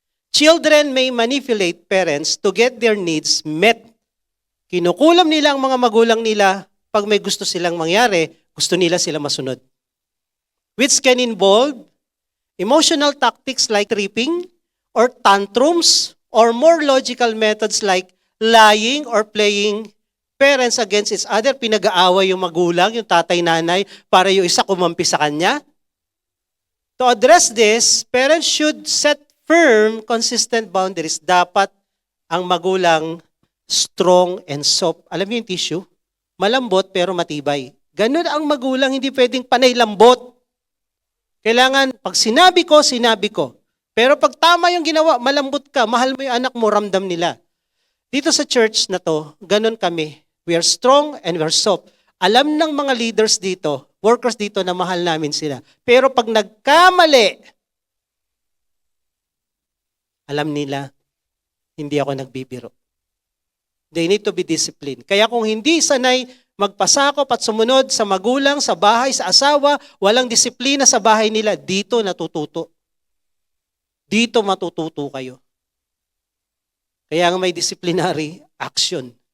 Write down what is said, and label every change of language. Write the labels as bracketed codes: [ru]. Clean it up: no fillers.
[en] Children may manipulate parents to get their needs met. [tl] Kinukulam nila ang mga magulang nila pag may gusto silang mangyari, gusto nila sila masunod. [en] Which can involve emotional tactics like tripping or tantrums or more logical methods like lying or playing parents against each other. [tl] Pinag-aaway yung magulang, yung tatay-nanay para yung isa kumampi sa kanya. [en] To address this, parents should set firm, consistent boundaries. [tl] Dapat ang magulang [en] strong and soft. [tl] Alam niyo yung tissue? Malambot pero matibay. Ganun ang magulang, hindi pwedeng panay lambot. Kailangan, pag sinabi ko, sinabi ko. Pero pag tama yung ginawa, malambot ka, mahal mo yung anak mo, ramdam nila. Dito sa church na to, ganun kami. [en] We are strong and we are soft. [tl] Alam ng mga leaders dito, workers dito na mahal namin sila. Pero pag nagkamali, alam nila, hindi ako nagbibiro. [en] They need to be disciplined. [tl] Kaya kung hindi sanay magpasakop at sumunod sa magulang, sa bahay, sa asawa, walang disiplina sa bahay nila, dito natututo. Dito matututo kayo. Kaya nga may disciplinary action.